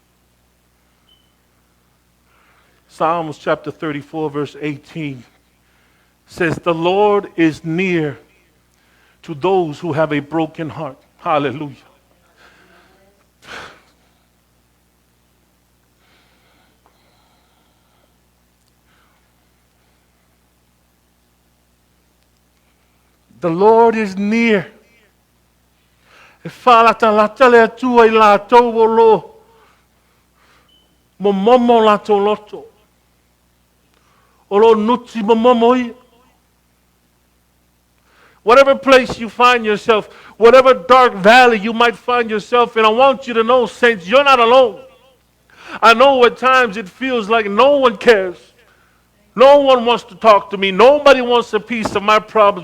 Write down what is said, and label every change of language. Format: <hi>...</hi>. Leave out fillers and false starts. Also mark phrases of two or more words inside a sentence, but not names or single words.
<en>Psalms chapter 34 verse 18 says, the Lord is near to those who have a broken heart. Hallelujah. The Lord is near.</en> <sm>Momomo loto. Momomo.</sm> <en>Whatever place you find yourself, whatever dark valley you might find yourself in, I want you to know, saints, you're not alone. I know at times it feels like no one cares. No one wants to talk to me. Nobody wants a piece of my problems.</en>